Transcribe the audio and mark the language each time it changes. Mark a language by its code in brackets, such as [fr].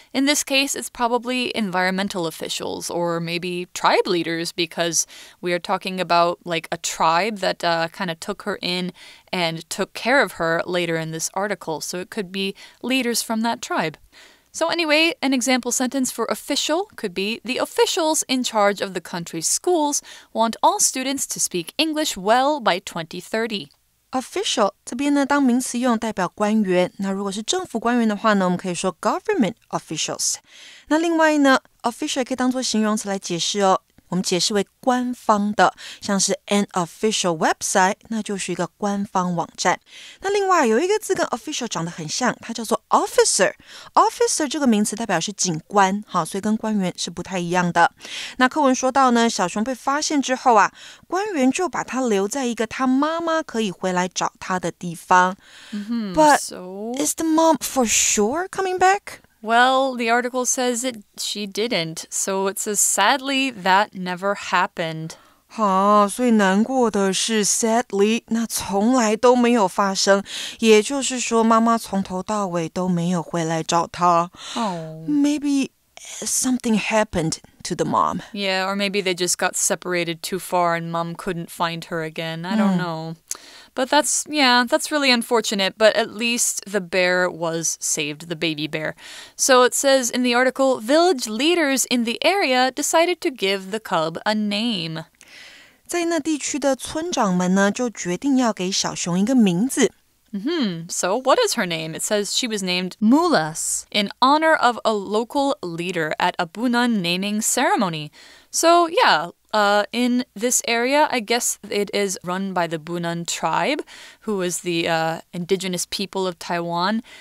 [en] In this case, it's probably environmental officials or maybe tribe leaders, because we are talking about like a tribe that kind of took her in and took care of her later in this article. So it could be leaders from that tribe. So anyway, an example sentence for official could be, the officials in charge of the country's schools want all students to speak English well by 2030. [zh] Official 这边呢当名词用，代表官员。那如果是政府官员的话呢，我们可以说 [en] government officials。 [zh] 那另外呢 official 也可以当作形容词来解释哦。我们解释为官方的，像是 [en] an official website， [zh] 那就是一个官方网站。那另外有一个字跟 official 长得很像，它叫做 officer。officer 这个名词代表是警官，好，所以跟官员是不太一样的。那课文说到呢，小熊被发现之后啊，官员就把它留在一个他妈妈可以回来找他的地方。 [en] But is the mom for sure coming back? Well, the article says she didn't, so it says sadly that never happened. [zh] 所以难过的是 sadly 那从来都没有发生，也就是说妈妈从头到尾都没有回来找她。 [en] Maybe something happened to the mom. Yeah, or maybe they just got separated too far and mom couldn't find her again. I don't know. But that's really unfortunate, but at least the bear was saved, the baby bear. So it says in the article, village leaders in the area decided to give the cub a name. [zh] 在那地区的村长们呢，就决定要给小熊一个名字。 [en] So what is her name? It says she was named Mulas in honor of a local leader at a Bunan naming ceremony. So yeah, in this area. I guess it is run by the Bunan tribe, who is the indigenous people of Taiwan.